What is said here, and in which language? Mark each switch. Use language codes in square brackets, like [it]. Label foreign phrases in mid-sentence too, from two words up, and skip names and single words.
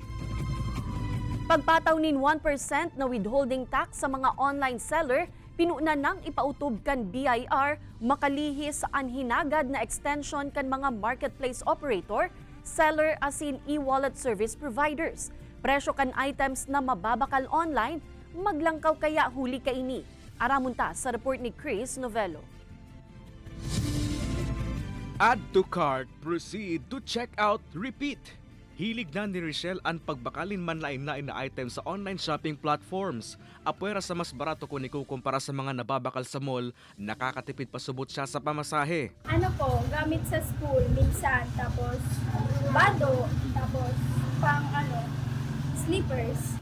[bik] Pagpataw nin 1% na [en] withholding tax [bik] sa mga [en] online seller, [bik] pinuna nang ipautob kan BIR makalihis sa anhinagad na extension kan mga marketplace operator, seller asin [en] e-wallet service providers. [bik] Presyo kan items na mababakal online, maglangkaw kaya huli kaini. Aramunta sa report ni Chris Novello. [en] Add to cart, proceed to checkout, repeat. [bik] Hilig na ni Richelle ang pagbakalin man lain-lain na items sa [en] online shopping platforms. [bik] Apwera sa mas barato kung ikukumpara sa mga nababakal sa mall, nakakatipid pa subot siya sa pamasahe. Ano po, gamit sa school, minsan, tapos bado, tapos pang slippers.